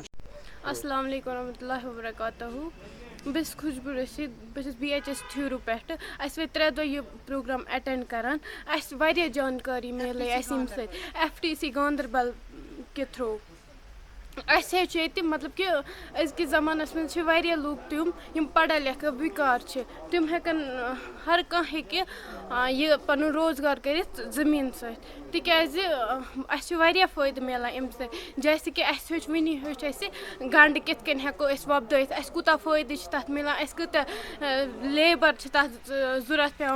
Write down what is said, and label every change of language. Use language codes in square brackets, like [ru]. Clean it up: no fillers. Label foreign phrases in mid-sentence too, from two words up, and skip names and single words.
[ar] السلام علیکم ورحمۃ اللہ وبرکاتہ. [ks] بہٕ چھَس خوشبوٗ رشیٖد بہٕ چھَس BHS ٹھیوٗرو پٮ۪ٹھٕ. اَسہِ وٲتۍ 3 دۄہ یہِ پروگرام اٮ۪ٹٮ۪نٛڈ کَران. اَسہِ واریاہ جانکٲری میلے اَسہِ ییٚمہِ سۭتۍ FTC گاندربل کہِ تھرٛوٗ. اَسہِ ہیٚچھ ییٚتہِ مطلب کہِ أزکِس زمانَس منٛز چھِ واریاہ لوٗکھ تِم یِم [ur] پَڑا لِکھا [ks] بیکار چھِ. تِم ہٮ۪کَن ہر کانٛہہ ہیٚکہِ یہِ پَنُن روزگار کٔرِتھ زٔمیٖن سۭتۍ تِکیٛازِ اَسہِ چھِ واریاہ فٲیدٕ میلان اَمہِ سۭتۍ. [ur] جیسے کہِ [ks] اَسہِ ہیوٚچھ اَسہِ گَنٛڈٕ کِتھ کٔنۍ ہٮ۪کو أسۍ وۄپدٲیِتھ. اَسہِ کوٗتاہ فٲیدٕ چھِ تَتھ میلان. اَسہِ کۭتیاہ لیبَر چھِ تَتھ ضوٚرَتھ پٮ۪وان.